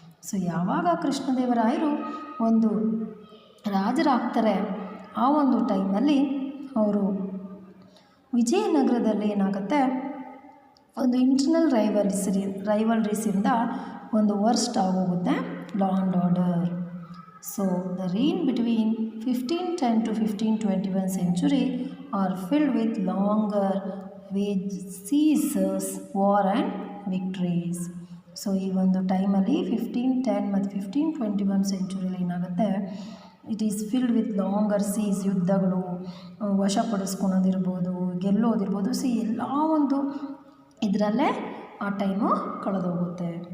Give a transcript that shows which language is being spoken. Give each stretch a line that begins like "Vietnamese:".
Kannada: So ಯಾವಾಗ ಕೃಷ್ಣದೇವರಾಯರು ಒಂದು ರಾಜರಾಗ್ತಾರೆ ಆ ಒಂದು ಟೈಮಲ್ಲಿ ಅವರು ವಿಜಯನಗರದಲ್ಲಿ ಏನಾಗುತ್ತೆ, ಒಂದು ಇಂಟರ್ನಲ್ ರೈವಲ್ರೀಸಿಂದ ಒಂದು ವರ್ಸ್ಟ್ ಆಗೋಗುತ್ತೆ law and order.
English: So the reign between 1510 to 1521 century are filled with longer wage sieges, war and victories.
Kannada: So ಈ ಒಂದು ಟೈಮಲ್ಲಿ 1510 ಮತ್ತು 1521 ಸೆಂಚುರಿಯಲ್ಲಿ ಏನಾಗುತ್ತೆ,
English: it is filled with longer sieges,
Kannada: ಯುದ್ಧಗಳು, ವಶಪಡಿಸ್ಕೊಳೋದಿರ್ಬೋದು, ಗೆಲ್ಲೋದಿರ್ಬೋದು. ಎಲ್ಲ ಒಂದು ಇದರಲ್ಲೇ ಆ ಟೈಮು ಕಳೆದೋಗುತ್ತೆ.